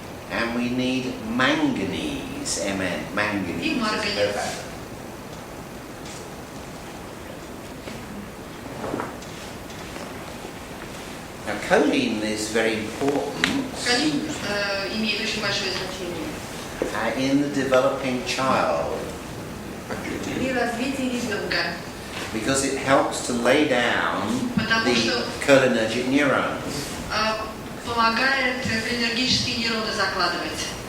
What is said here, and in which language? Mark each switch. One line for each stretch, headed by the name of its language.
English: And we need manganese, Mn, manganese.
Russian: И
English: as a
Russian: марганец.
English: cofactor. Now, choline is very important
Russian: Холин имеет очень большое значение.
English: in the developing child
Russian: При развитии ребенка.
English: because it helps to lay down
Russian: Потому
English: the
Russian: что
English: cholinergic neurons.
Russian: помогает энергические нейроны закладывать.